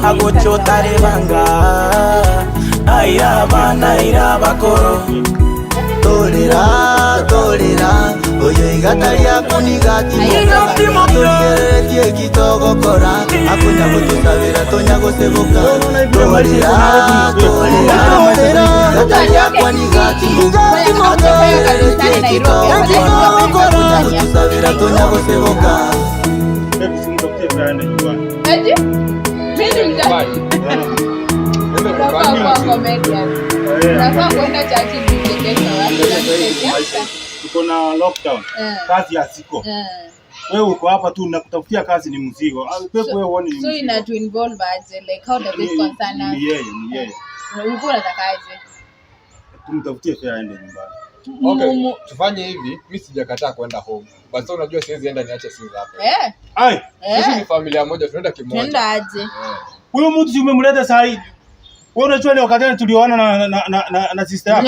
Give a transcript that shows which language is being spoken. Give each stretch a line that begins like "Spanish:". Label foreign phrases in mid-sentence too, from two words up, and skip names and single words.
Gusii: agochotare banga aira bana ira bakoro tolera oyo igata lyako nigatimoka toligereretie kitogokora akonya gutusabira tonya guseboka tolera igata lyako nigatimoka toligereretie kitogokora akonya gutusabira tonya guseboka.
Swahili: Eti? Mimi mtaki. Kwa comedian. Nafaa kwenda chachi kuchekesha watu. Tuko na lockdown. Kazi hasiko. Wewe uko hapa tu nakutafutia kazi ni mzigo. Pepo wewe uone ni mzigo.
English: So ina to involve aje, like how does this concern us?
Swahili: Ni yeye. Ulikuwa unataka aje? Tumtafutie fare aende nyumbani. Okay, tufanye hivi, mimi sijakataa kwenda home. Basi unajua siwezi enda niache simu hapa. Ai, sisi ni familia moja tunaenda kimoja. Tunaenda aje? Huyo mtu si umemleta saa hii. Wewe unajua ile wakati tulioana na sister yako.